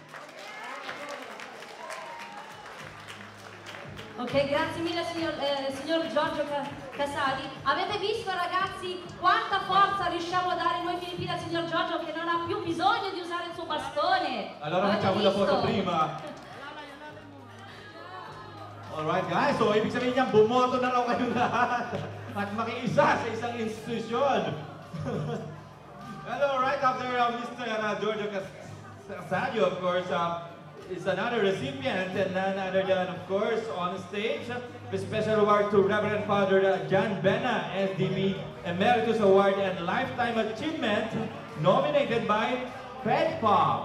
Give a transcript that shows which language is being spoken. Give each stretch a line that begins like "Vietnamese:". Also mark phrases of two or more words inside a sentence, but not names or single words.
Italian: Ok, grazie mille signor Giorgio Casali. Avete visto ragazzi quanta forza riusciamo a dare noi filippini al signor Giorgio che non ha più bisogno di usare il suo bastone? Allora Avete facciamo la visto? foto prima.
English: Alright guys,
Filipino: so ibig sabihin niyan, bumoto na raw kayo lahat at makiisa sa isang institusyon.
English: Hello, right after Mr. Giorgio Casadio, of course, is another recipient and none other than, of course, on stage, the special award to Reverend Father John Bena, SDB Emeritus Award and Lifetime Achievement, nominated by FedPop.